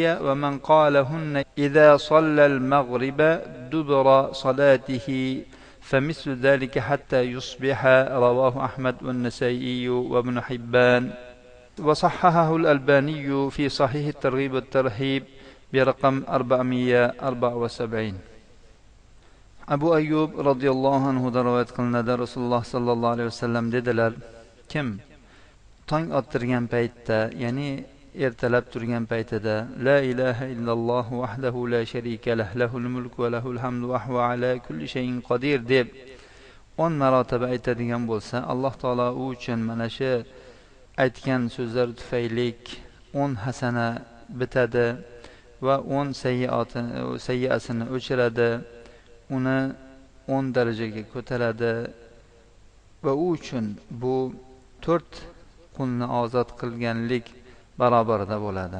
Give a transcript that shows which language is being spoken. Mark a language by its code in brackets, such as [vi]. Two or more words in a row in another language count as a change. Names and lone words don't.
[ar] ومن قالهن إذا صلى المغرب دبر صلاته فمثل ذلك حتى يصبح. رواه أحمد والنسائي وابن حبان وصححه الألباني في صحيح الترغيب والترهيب برقم 474. [uz] Abu Ayyub [ar] رضي الله عنه [uz] rivoyat qilinadi, Rasululloh [ar] صلى الله عليه وسلم [uz] dedilar: kim tong ottirgan paytda, ya'ni ertalab turgan [ar] paytida لا إله إلا الله وحده لا شريك له له الملك وله الحمد وهو على كل شيء قدير [uz] deb 10 marotaba aytadigan bo'lsa, Alloh taolo u uchun mana shu aytgan so'zlar tufaylik 10 hasana bitadi va 10 sayyiasini o'chiradi, uni 10 darajaga ko'taradi va u uchun bu 4 qulni ozod qilganlik barobarida bo'ladi.